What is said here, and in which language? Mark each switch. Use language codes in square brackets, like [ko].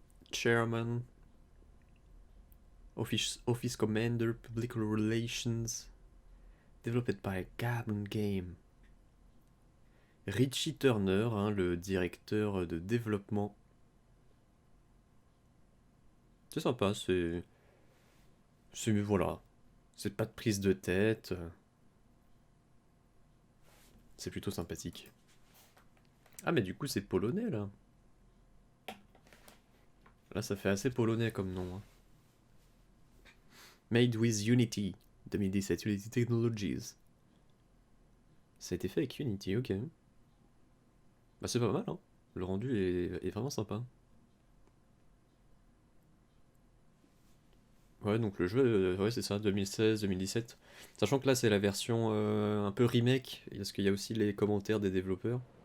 [en] Chairman, Office Commander, Public Relations, developed by Gaben Game. [fr] Richie Turner, hein, le directeur de développement. C'est sympa, voilà. C'est pas de prise de tête. C'est plutôt sympathique. Ah mais du coup c'est polonais là. Là ça fait assez polonais comme nom, hein. [en] Made with Unity 2017, Unity Technologies. [fr] Ça a été fait avec Unity, ok. Bah c'est pas mal, hein. Le rendu est vraiment sympa. Ouais, donc le jeu, ouais c'est ça, 2016-2017. Sachant que là c'est la version un peu remake, parce qu'il y a aussi les commentaires des développeurs.